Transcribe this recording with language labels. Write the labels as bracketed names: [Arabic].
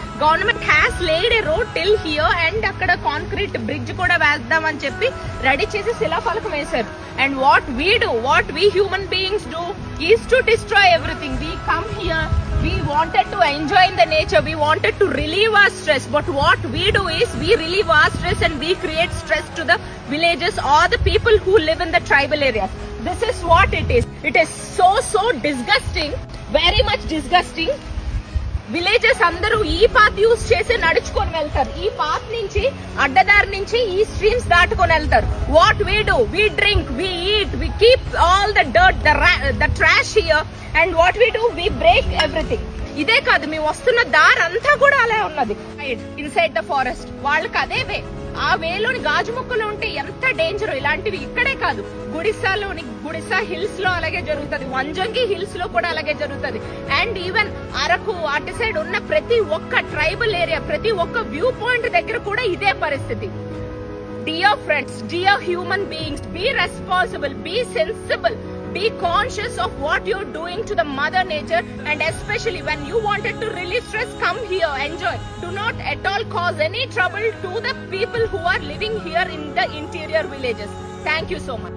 [Telugu] Government has laid ఏ road till here and అక్కడ concrete bridge కూడా వేద్దాం అని చెప్పి రెడీ చేసి శిలాఫలకం వేశారు. [English] And what we human beings do is to destroy everything. We come here, we wanted to enjoy in the nature, we wanted to relieve our stress, but what we do is we relieve our stress and we create stress to the villages or the people who live in the tribal areas. This is what it is. It is so disgusting, very much disgusting. [Telugu] Villages అందరూ ఈ path use చేసి నడుచుకొని వెళ్తారు. ఈ path నుంచి అడ్డదారి నుంచి ఈ streams దాటుకొని వెళ్తారు. [English] What we do, we drink, we eat, we keep all the dirt, the trash here, and what we do, we break everything. [Telugu] ఇదే కాదు, మేము వస్తున్న దారి అంతా కూడా అలా ఉన్నది. [English] inside the forest [Telugu] వాళ్ళకి అదే వే. ఆ వేలోని గాజు మొక్కలు ఉంటే ఎంత డేంజర్. ఇలాంటివి ఇక్కడే కాదు, గుడిసా హిల్స్ లో అలాగే జరుగుతుంది, వంజంగి హిల్స్ లో కూడా అలాగే జరుగుతుంది. [English] and even [Telugu] అరకు అటు సైడ్ ఉన్న ప్రతి ఒక్క ట్రైబల్ ఏరియా, ప్రతి ఒక్క వ్యూ పాయింట్ దగ్గర కూడా ఇదే పరిస్థితి. [English] Dear friends, dear human beings, be responsible, be sensible, be conscious of what you're doing to the mother nature, and especially when you wanted to relieve stress, come here, enjoy. Do not at all cause any trouble to the people who are living here in the interior villages. Thank you so much.